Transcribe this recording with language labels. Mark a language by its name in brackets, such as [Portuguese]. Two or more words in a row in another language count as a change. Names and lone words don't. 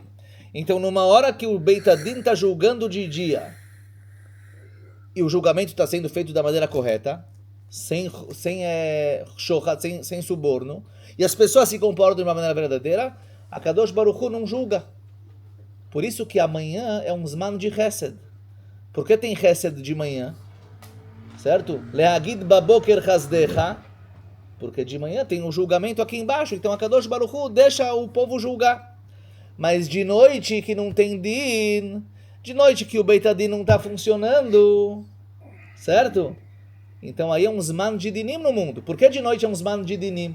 [Portuguese] Então, numa hora que o [Hebrew] בית הדין [Portuguese] está julgando de dia e o julgamento está sendo feito da maneira correta, sem suborno, e as pessoas se comportam de uma maneira verdadeira, a [Hebrew] קדוש ברוך הוא [Portuguese] não julga. Por isso que amanhã é um zman de Chesed. Por que tem Chesed de manhã? Certo? [Hebrew] להגיד בבוקר חסדך, [Portuguese] porque de manhã tem um julgamento aqui embaixo, então a [Hebrew] קדוש ברוך הוא [Portuguese] deixa o povo julgar. Mas de noite que não tem din, de noite que o [Hebrew] בית הדין [Portuguese] não está funcionando, certo? Então aí é um zman de dinim no mundo. Por que de noite é um zman de dinim?